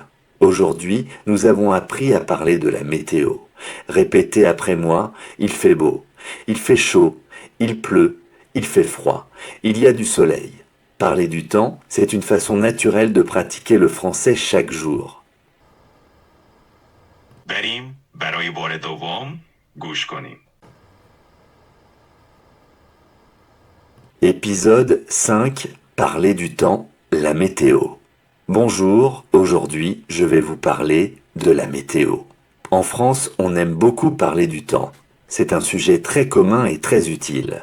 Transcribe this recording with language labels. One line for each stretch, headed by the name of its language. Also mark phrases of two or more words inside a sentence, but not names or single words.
French: Aujourd'hui, nous avons appris à parler de la météo. Répétez après moi « Il fait beau ». Il fait chaud. Il pleut. Il fait froid. Il y a du soleil. Parler du temps, c'est une façon naturelle de pratiquer le français chaque jour.
Persian: بریم برای بار دوم گوش کنیم.
French: Épisode 5. Parler du temps, la météo. Bonjour, aujourd'hui je vais vous parler de la météo. En France, on aime beaucoup parler du temps. C'est un sujet très commun et très utile.